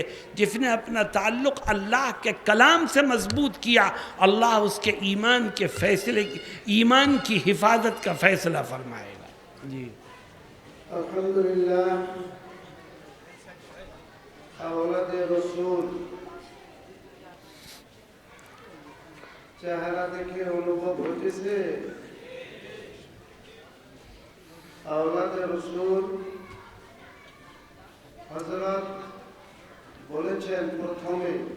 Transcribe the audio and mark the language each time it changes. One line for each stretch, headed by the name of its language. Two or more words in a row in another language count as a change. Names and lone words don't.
Urdu: جس نے اپنا تعلق اللہ کے کلام سے مضبوط کیا، اللہ اس کے ایمان کی حفاظت کا فیصلہ فرمائے گا۔ جی الحمدللہ، اولاد رسول
Bangla: চেহারা দেখে অনুভব হয়েছে আওলাদে রাসূল হযরত বলেছেন প্রথমে